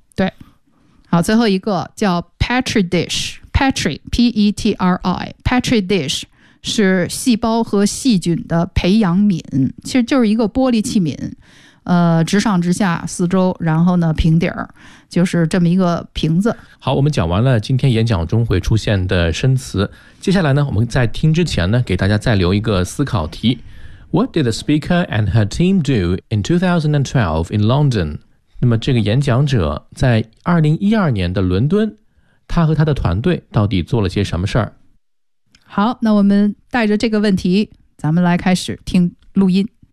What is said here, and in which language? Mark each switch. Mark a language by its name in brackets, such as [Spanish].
[Chinese] 对，好，最后一个叫 petri dish， petri P-E-T-R-I， petri dish 是细胞和细菌的培养皿，其实就是一个玻璃器皿，直上直下四周，然后呢平底儿，就是这么一个瓶子。好，我们讲完了今天演讲中会出现的生词，接下来呢我们在听之前呢给大家再留一个思考题。 [English] What did the speaker and her team do in 2012 in London？ [Chinese] 那么这个演讲者在2012年的伦敦，他和他的团队到底做了些什么事儿？好，那我们带着这个问题咱们来开始听录音。